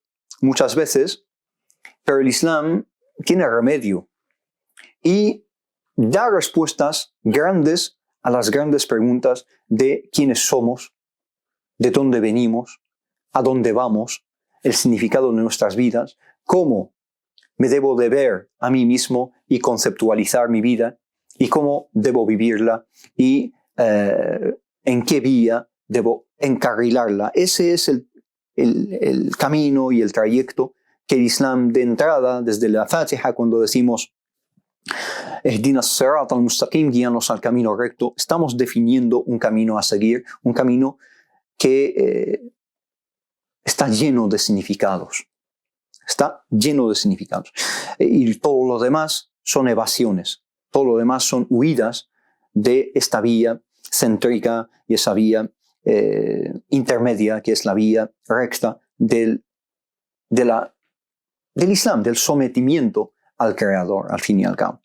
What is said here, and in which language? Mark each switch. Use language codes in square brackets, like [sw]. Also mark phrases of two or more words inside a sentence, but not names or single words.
[es] muchas veces, pero el Islam tiene remedio y da respuestas grandes a las grandes preguntas de quiénes somos, de dónde venimos, a dónde vamos, el significado de nuestras vidas, cómo me debo de ver a mí mismo y conceptualizar mi vida y cómo debo vivirla y en qué vía debo encarrilarla. Ese es el camino y el trayecto que el Islam de entrada, desde la Fatiha, cuando decimos [ar] اهدنا الصراط المستقيم, [es] guíanos al camino recto, estamos definiendo un camino a seguir, un camino que está lleno de significados. Está lleno de significados. Y todo lo demás son evasiones, todo lo demás son huidas de esta vía céntrica y esa vía intermedia, que es la vía recta del Islam, del sometimiento al Creador, al fin y al cabo.